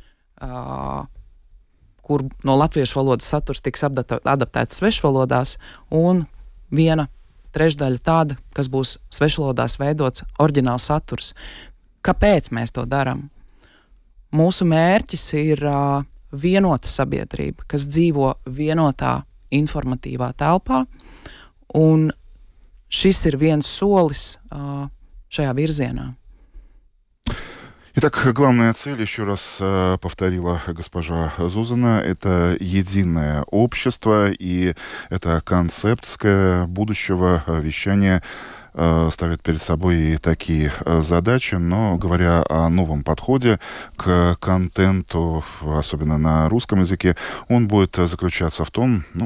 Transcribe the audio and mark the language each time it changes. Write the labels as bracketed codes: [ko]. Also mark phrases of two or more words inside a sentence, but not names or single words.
[lv] kur no latviešu valodas saturs tiks adaptēts svešvalodās, un viena trešdaļa tāda, kas būs svešvalodās veidots oriģināls saturs. Kāpēc mēs to darām? Mūsu mērķis ir vienota sabiedrība, kas dzīvo vienotā informatīvā telpā, un šis ir viens solis šajā virzienā. [ru] Итак, главная цель, еще раз повторила госпожа Зузана, это единое общество, и эта концепция будущего вещания ставит перед собой и такие задачи, но говоря о новом подходе к контенту, особенно на русском языке, он будет заключаться в том,